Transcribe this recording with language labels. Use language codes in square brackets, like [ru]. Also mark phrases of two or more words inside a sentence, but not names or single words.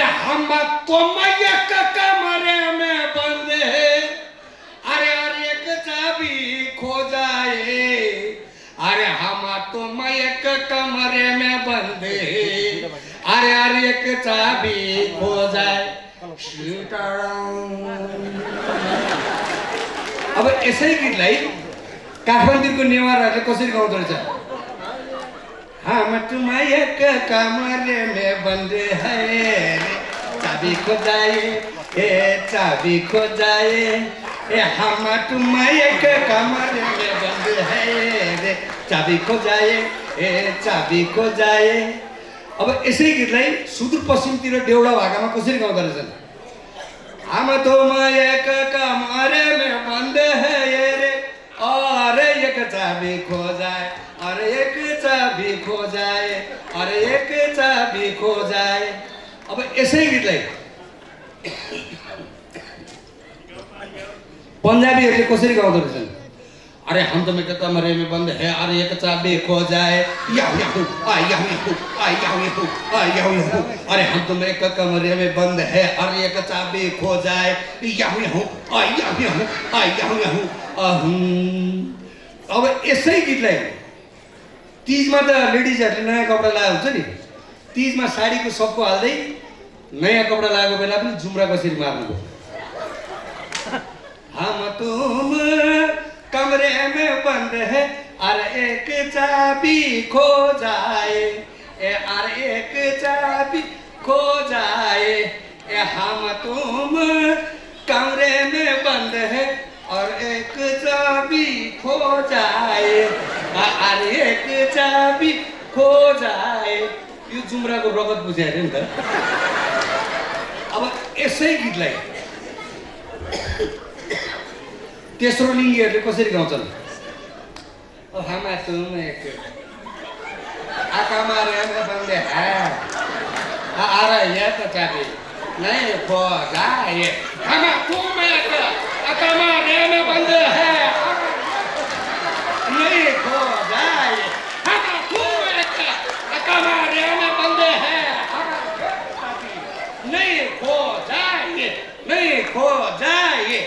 [hi] हम तुम एक कमरे में बंद है, अरे अरे एक चाबी खो जाए, अरे हम तुम एक कमरे में बंद है, अरे अरे एक चाबी खो जाए। [ne] अब यसै गीतलाई काठमाडौँको नेवारहरूले कसरी गाउँदो रहेछ? [hi] हम तुम एक कमरे में बंद है, चाबी खो जाए, ए चाबी खो जाए, ए हम तुम एक कमरे में बंद है रे, चाबी खो जाए, ए चाबी खो जाए। [ne] अब यसै गीतलाई सुदूरपश्चिमतिर देउडा भाकामा कसरी गाउँदो रहेछन्? [hi] हम तुम एक कमरे में बंद है रे, अरे एक चाबी खो जाए, अरे एक चाबी खो जाए, अरे एक चाबी खो जाए। [ne] अब यसै गीतलाई पन्जाबीहरूले कसरी गाउँदो रहेछन्? [hi] अरे हम तुम एक कमरे में बंद है, अरे एक चाबी खो जाए, याहू याहू आ याहू याहू आ याहू याहू आ याहू याहू, अरे हम तुम एक कमरे में बंद है, अरे एक चाबी खो जाए, याहू याहू आ याहू याहू आ याहू याहू। [ne] अब यसै गीतलाई तीजमा त लेडिजहरूले नयाँ कपडा लगाएको हुन्छ नि, तीजमा साडीको सबको हाल्दै नयाँ कपडा लगाएको बेला पनि जुम्रा कसरी मार्नु? [hi] हम तुम कमरे में बंद है, अरे एक चाबी खो जाए, ए अरे एक चाबी खो जाए, ए हम तुम कमरे में बंद है और एक चाबी खो जाए, अरे एक चाबी खो जाए। [ne] यो जुम्राको रगत बुझाएर नि त। अब यसै गीतलाई तेस्रो लिङ्गीहरूले कसरी गाउँछन्? [hi] हम तुम एक कमरे में बंद है, अरे एक चाबी नहीं खो जाए, हम तुम एक कमरे में बंद है, नहीं खो जाए, हम तुम एक कमरे में बंद है, नहीं खो जाए, नहीं खो जाए।